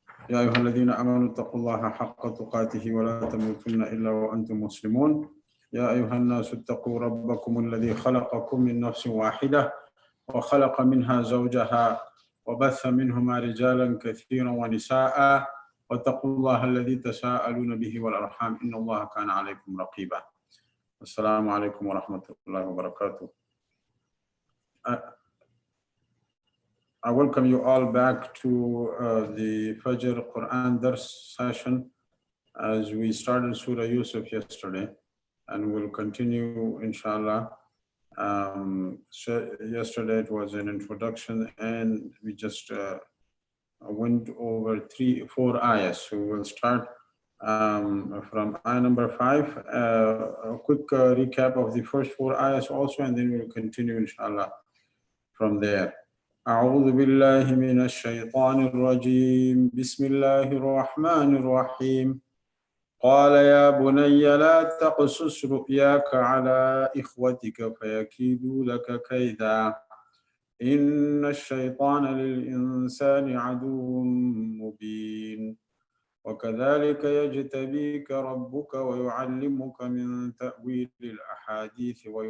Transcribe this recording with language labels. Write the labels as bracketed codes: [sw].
[ar] يا أيها الذين آمنوا اتقوا الله حق تقاته ولا تموتن إلا وأنتم مسلمون يا أيها الناس اتقوا ربكم الذي خلقكم من نفس واحدة وخلق منها زوجها وبث منهما رجالا كثيرا ونساء واتقوا الله الذي تساءلون به والأرحام إن الله كان عليكم رقيبا السلام عليكم ورحمة الله وبركاته. [en] I welcome you all back to the Fajr Quran Dars session as we started Surah Yusuf yesterday and we'll continue inshallah. So yesterday it was an introduction and we just went over 4 ayahs. So we'll start from ayah number 5, a quick recap of the first 4 ayahs also, and then we'll continue inshallah from there. [ar] أعوذ بالله من الشيطان الرجيم بسم الله الرحمن الرحيم قال يا بني لا تقصص رؤياك على إخوتك فيكيدوا لك كيدا إن الشيطان للإنسان عدو مبين وكذلك يجتبيك ربك ويعلمك من تأويل الأحاديث